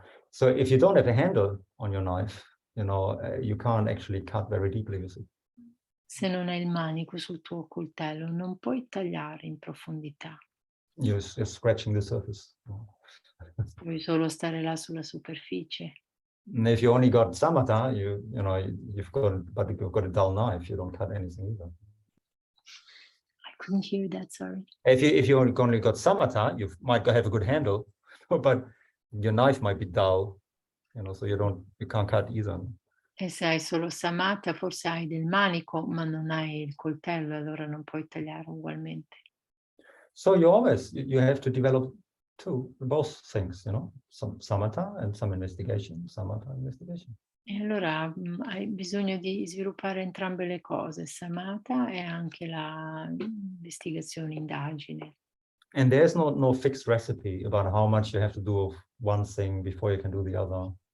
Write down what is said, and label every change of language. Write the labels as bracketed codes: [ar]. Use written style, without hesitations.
[en] So if you don't have a handle on your knife, you know, you can't actually cut very deeply with it. [it] Se non hai il manico sul tuo coltello, non puoi tagliare in profondità. [en] You're scratching the surface. [it] Puoi solo stare là sulla superficie. [en] And if you only got samatha, you've got a dull knife. You don't cut anything either. I couldn't hear that, sorry. If you only got samatha, you might have a good handle, but your knife might be dull, you know, so you can't cut either. [it] E se hai solo samatha, forse hai del manico, ma non hai il coltello, allora non puoi tagliare ugualmente. [en] So you have to develop two, both things, you know, some samatha and some investigation, samatha investigation. [it] E allora hai bisogno di sviluppare entrambe le cose, samatha e anche la investigazione, indagine. [en] And there's no fixed recipe about how much you have to do of one thing before you can do the other.